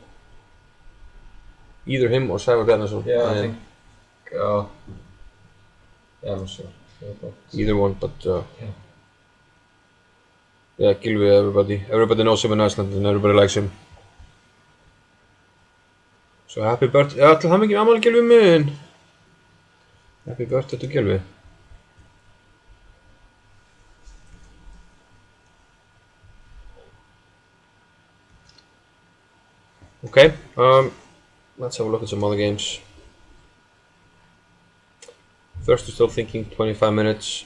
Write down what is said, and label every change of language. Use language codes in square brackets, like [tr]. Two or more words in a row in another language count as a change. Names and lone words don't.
[en] Either him or Sævar Bjarnason. Yeah, I think. Yeah, I'm sure. Either one, but yeah, Gylfi, everybody knows him in Iceland and everybody likes him. So happy birthday, [is] til hamingju með afmælið Gylfi minn. [en] Happy birthday to Gylfi. Okay, let's have a look at some other games. First, we're still thinking 25 minutes.